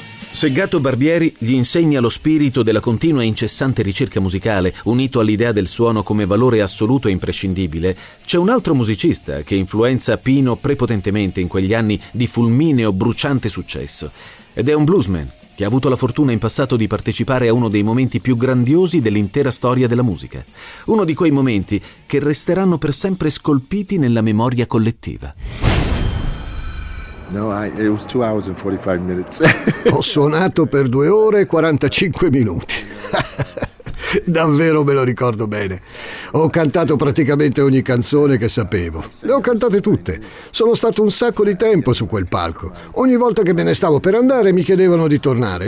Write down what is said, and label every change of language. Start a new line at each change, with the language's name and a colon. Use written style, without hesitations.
Italian: Se Gatto Barbieri gli insegna lo spirito della continua e incessante ricerca musicale, unito all'idea del suono come valore assoluto e imprescindibile, c'è un altro musicista che influenza Pino prepotentemente in quegli anni di fulmineo bruciante successo. Ed è un bluesman che ha avuto la fortuna in passato di partecipare a uno dei momenti più grandiosi dell'intera storia della musica. Uno di quei momenti che resteranno per sempre scolpiti nella memoria collettiva.
English: No, it was 2 hours and 45 minutes.
Italian: Ho suonato per 2 ore e 45 minuti. Davvero me lo ricordo bene. Ho cantato praticamente ogni canzone che sapevo. Le ho cantate tutte. Sono stato un sacco di tempo su quel palco. Ogni volta che me ne stavo per andare mi chiedevano di tornare.